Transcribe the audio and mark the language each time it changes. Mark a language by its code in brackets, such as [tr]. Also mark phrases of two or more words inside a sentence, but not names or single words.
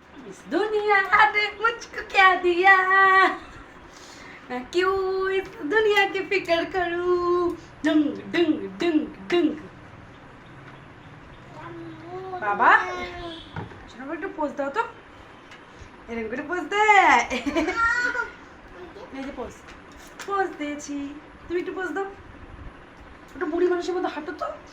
[hi] इस दुनिया ने मुझको क्या दिया, मैं क्यों इस दुनिया की फिक्र करूं। डंग डंग डंग डंग। [bn] বাবা শোনো একটু পোজ দাও তো, এরকম করে পোজ দে। এই যে পোজ পোজ দিয়েছি, তুমি একটু পোজ দাও। ওটা বুড়ি মানুষের মতো হাঁটো তো।